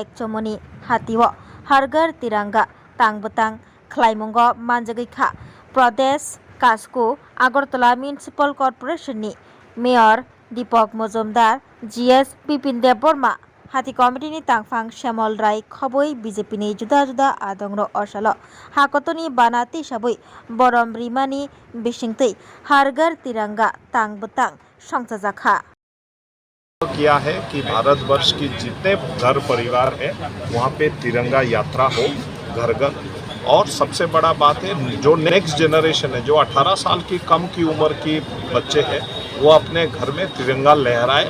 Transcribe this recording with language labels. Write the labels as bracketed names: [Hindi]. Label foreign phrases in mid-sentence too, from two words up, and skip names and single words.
[Kok Borok] चमनि हातिवा हरगर तिरंगा तांगबतां खलाइमंग मानजागैखा प्रदेश कास्को आगरतला म्युनिसिपल कर्पोरेशननि मेयर दीपक मजुमदार जीएस बिपिन देव बर्मा हाथी कमिटिनि तांगफां श्यामल राय खबै बीजेपीनि जुदा जुदा आदंग्र अरसालो हाकतनि बानाति हिसाबै बरम रिमानि बिसिंतै हरगर तिरंगा तांगबतां संजाजाखा [Hindi] किया है कि भारतवर्ष की जितने घर परिवार है वहाँ पे तिरंगा यात्रा हो घर घर। और सबसे बड़ा बात है जो [English] next generation [Hindi] है, जो 18 साल की कम की उम्र की बच्चे हैं, वो अपने घर में तिरंगा लहराए।